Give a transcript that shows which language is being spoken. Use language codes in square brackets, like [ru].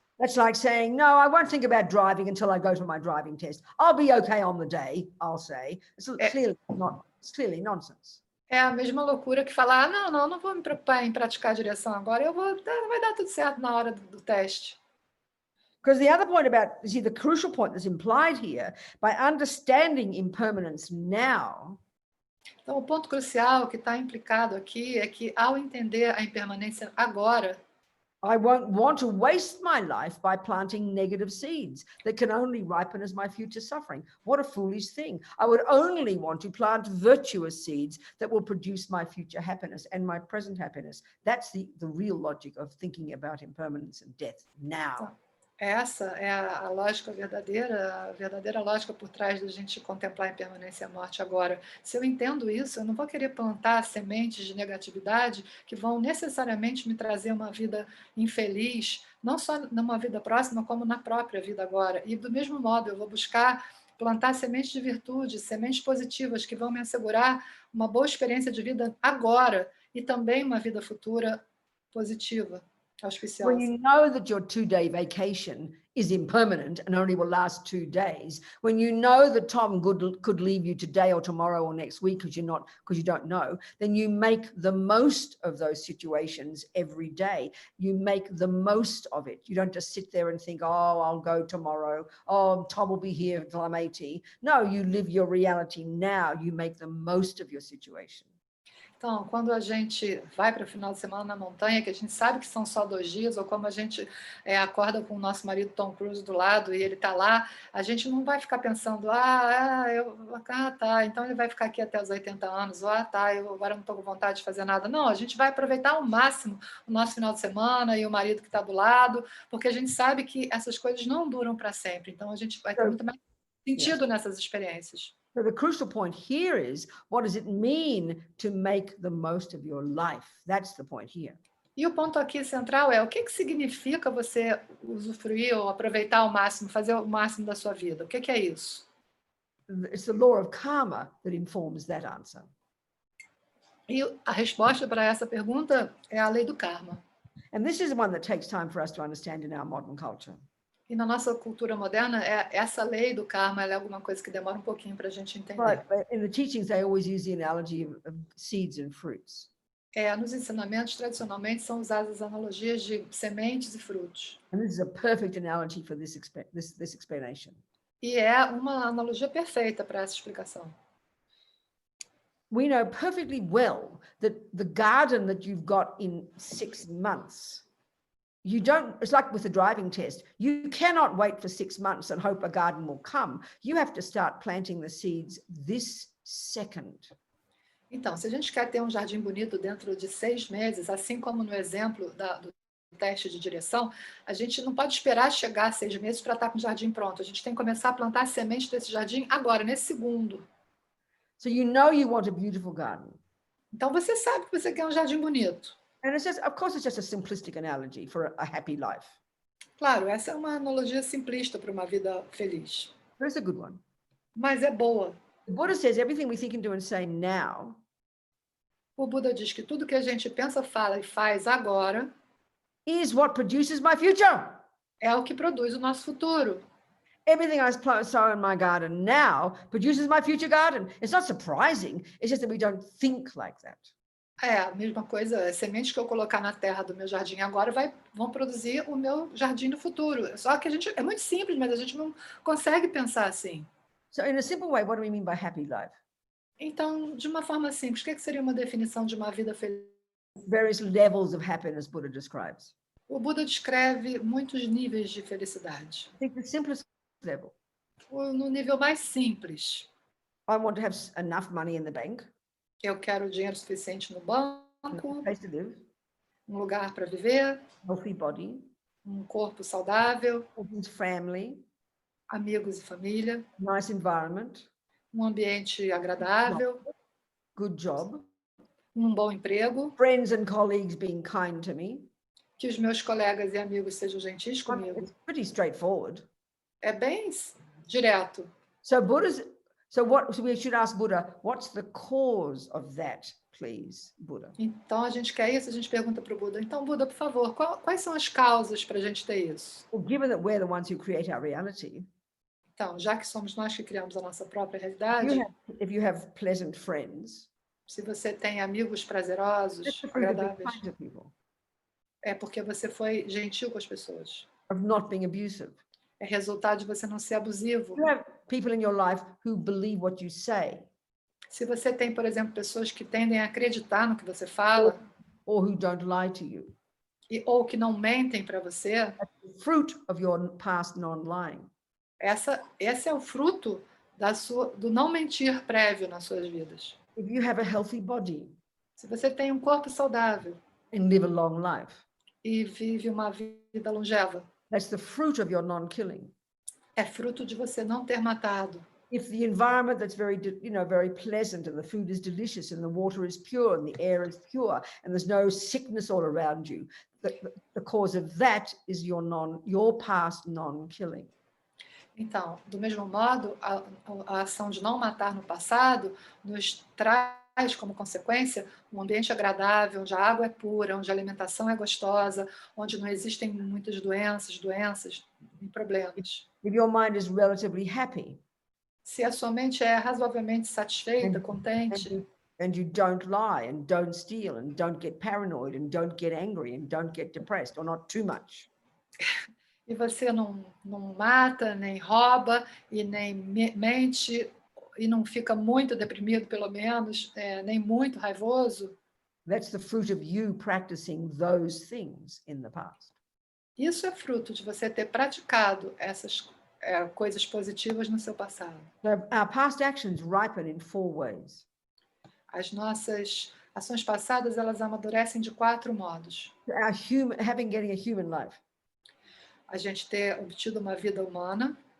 [en] That's like saying, no, I won't think about driving until I go to my driving test. I'll be okay on the day, I'll say. It's clearly nonsense. [pt] É a mesma loucura que falar, não vou me preocupar em praticar a direção agora, vai dar tudo certo na hora do teste. [en] Because the other point the crucial point that's implied here, by understanding impermanence now. [pt] Então, o ponto crucial que está implicado aqui é que, ao entender a impermanência agora, [en] I won't want to waste my life by planting negative seeds that can only ripen as my future suffering. What a foolish thing. I would only want to plant virtuous seeds that will produce my future happiness and my present happiness. That's the real logic of thinking about impermanence and death now. [pt] Essa é a lógica a verdadeira lógica por trás da gente contemplar a impermanência e a morte agora. Se eu entendo isso, eu não vou querer plantar sementes de negatividade que vão necessariamente me trazer uma vida infeliz, não só numa vida próxima, como na própria vida agora. E do mesmo modo, eu vou buscar plantar sementes de virtude, sementes positivas que vão me assegurar uma boa experiência de vida agora e também uma vida futura positiva. auspiciosa. [en] When you know that your 2-day vacation is impermanent and only will last 2 days, when you know that Tom could leave you today or tomorrow or next week because you don't know, then you make the most of those situations every day. You make the most of it. You don't just sit there and think, oh, I'll go tomorrow. Oh, Tom will be here until I'm 80. No, you live your reality now. You make the most of your situation. [pt] Então, quando a gente vai para o final de semana na montanha, que a gente sabe que são só 2 dias, ou como a gente acorda com o nosso marido Tom Cruise do lado e ele está lá, a gente não vai ficar pensando, tá, então ele vai ficar aqui até os 80 anos, ou tá, eu agora não estou com vontade de fazer nada. Não, a gente vai aproveitar ao máximo o nosso final de semana e o marido que está do lado, porque a gente sabe que essas coisas não duram para sempre, então a gente vai ter muito mais sentido nessas experiências. [en] So the crucial point here is, what does it mean to make the most of your life? That's the point here. [pt] E o ponto aqui central é o que significa você usufruir ou aproveitar ao máximo, fazer o máximo da sua vida? O que é isso? [en] It's the law of karma that informs that answer. [pt] E a resposta para essa pergunta é a lei do karma. [en] And this is one that takes time for us to understand in our modern culture. [pt] E na nossa cultura moderna, essa lei do karma é alguma coisa que demora um pouquinho para a gente entender. [en] But in the teachings, they always use the analogy of seeds and fruits. [pt] Nos ensinamentos, tradicionalmente, são usadas analogias de sementes e frutos. [en] And this is a perfect analogy for this explanation. [pt] E é uma analogia perfeita para essa explicação. [en] We know perfectly well that the garden that you've got in 6 months, it's like with the driving test. You cannot wait for 6 months and hope a garden will come. You have to start planting the seeds this second. [pt] Então, se a gente quer ter um jardim bonito dentro de 6 meses, assim como no exemplo do teste de direção, a gente não pode esperar chegar a 6 meses para estar com o jardim pronto. A gente tem que começar a plantar a semente desse jardim agora, nesse segundo. [en] So you know you want a beautiful garden. [pt] Então você sabe que você quer um jardim bonito. [en] And it's just, of course, it's just a simplistic analogy for a happy life. [pt] Claro, essa é uma analogia simplista para uma vida feliz. [en] But it's a good one. [pt] Mas é boa. [en] The Buddha says everything we think and do and say now. [pt] O Buda diz que tudo que a gente pensa, fala e faz agora [en] is what produces my future. [pt] É o que produz o nosso futuro. [en] Everything I sow in my garden now produces my future garden. It's not surprising. It's just that we don't think like that. [pt] A mesma coisa, as sementes que eu colocar na terra do meu jardim agora vão produzir o meu jardim do futuro. Só que é muito simples, mas a gente não consegue pensar assim. [en] So in a simple way, what do we mean by happy life? [pt] Então, de uma forma simples, o que seria uma definição de uma vida feliz? [en] Various levels of happiness Buddha describes. [pt] O Buda descreve muitos níveis de felicidade. [en] I think the simplest level. [pt] No nível mais simples. [en] I want to have enough money in the bank. [pt] Eu quero dinheiro suficiente no banco, [en] A place to live, [pt] um lugar para viver, [en] healthy body, [pt] um corpo saudável, [en] family, [pt] amigos e família, [en] nice environment, [pt] um ambiente agradável, [en] good job, [pt] um bom emprego, [en] friends and colleagues being kind to me. [pt] que os meus colegas e amigos sejam gentis comigo. [en] It's pretty straightforward. [pt] É bem direto. [en] So we should ask Buddha, what's the cause of that, please, Buddha? [pt] Então a gente quer isso, a gente pergunta para o Buda. Então, Buda, por favor, quais são as causas para a gente ter isso? [en] Well, given that we're the ones who create our reality, [pt] então, já que somos nós que criamos a nossa própria realidade, [en] if you have pleasant friends, [pt] se você tem amigos prazerosos, agradáveis, é porque você foi gentil com as pessoas. [en] Of not being abusive. [pt] É resultado de você não ser abusivo. [en] You have people in your life who believe what you say. [pt] Se você tem, por exemplo, pessoas que tendem a acreditar no que você fala, [en] or who don't lie to you. [pt] Ou que não mentem para você, [en] that's the fruit of your past non-lying. [pt] Esse é o fruto do não mentir prévio nas suas vidas. [en] If you have a healthy body, [pt] se você tem um corpo saudável [en] and live a long life, [pt] e vive uma vida longeva, [en] that's the fruit of your non-killing. [pt] É fruto de você não ter matado. [en] If the environment that's very pleasant and the food is delicious and the water is pure and the air is pure and there's no sickness all around you, the cause of that is your past non-killing. [pt] Então, do mesmo modo, a ação de não matar no passado nos traz como consequência, um ambiente agradável, onde a água é pura, onde a alimentação é gostosa, onde não existem muitas doenças e problemas. [en] If your mind is relatively happy, [pt] Se a sua mente é razoavelmente satisfeita, [en] and [pt] contente, [en] you don't lie and don't steal and don't get paranoid and don't get angry and don't get depressed, or not too much. [pt] e você não mata, nem rouba, e nem mente, e não fica muito deprimido, pelo menos, nem muito raivoso, [en] That's the fruit of you practicing those things in the past. [pt] isso é fruto de você ter praticado essas coisas positivas no seu passado. [en] So our past actions ripen in 4 ways. [pt] As nossas ações passadas, elas amadurecem de 4 modos. [en] Getting a human life. [pt] A gente ter obtido uma vida humana.